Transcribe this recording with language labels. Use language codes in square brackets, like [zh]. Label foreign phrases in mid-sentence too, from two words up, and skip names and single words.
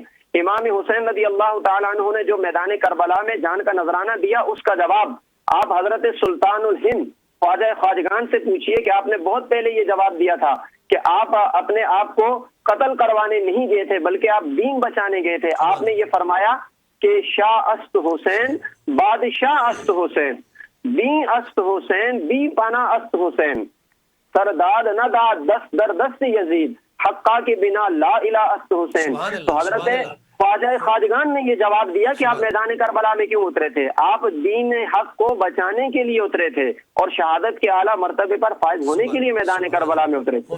[ur] امام حسین رضی اللہ تعالیٰ عنہ نے جو میدان کربلا میں جان کا نذرانہ دیا، اس کا جواب آپ حضرت سلطان الہند خواجہ خواجگان سے پوچھئے کہ آپ نے بہت پہلے یہ جواب دیا تھا کہ آپ اپنے آپ کو قتل کروانے نہیں گئے تھے بلکہ آپ دین بچانے گئے تھے۔ آپ نے یہ فرمایا کہ [fa] شاہ است حسین بادشاہ است حسین، بی است حسین بی پناہ است حسین، سرداد نہ داد دست در دست یزید، حقا کے بنا لا الہ است حسین۔ [ur] تو حضرت خواجہ خواجگان نے یہ جواب دیا کہ آپ میدان کربلا میں کیوں اترے تھے؟ آپ دین حق کو بچانے کے لیے اترے تھے اور شہادت کے اعلیٰ مرتبے پر فائز ہونے کے لیے میدان کربلا میں اترے تھے۔